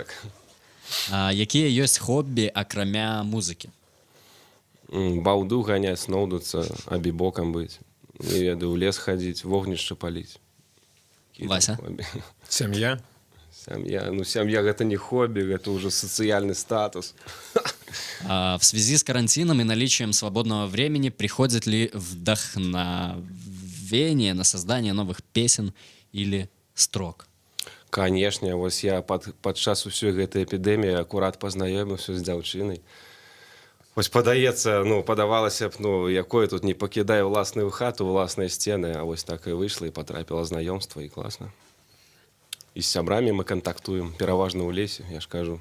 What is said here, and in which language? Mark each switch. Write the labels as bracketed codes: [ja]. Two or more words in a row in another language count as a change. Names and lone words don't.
[be] Якія ёсць хобі акрамя музыкі? Баўду ганяць, сноўдуцца, абібокам быць. Не ведаю, у лес хадзіць, вогнішча паліць. Вася? Сям'я. Сям'я. Ну, сям'я гэта не хобі, гэта ўжо сацыяльны статус. [ru] В связи с карантином и наличием свободного времени приходит ли вдохновение на создание новых песен или строк? [be] Канешне, вось я падчас усёй гэтай эпідэміі акурат пазнаёміўся з дзяўчынай. Вось падаецца, падавалася б, якое тут не пакідае ўласную хату, ўласныя сцены, а вось так і выйшла і патрапіла знаёмства, і класна. І з сябрамі мы кантактуем, пераважна ў лесе, я ж кажу.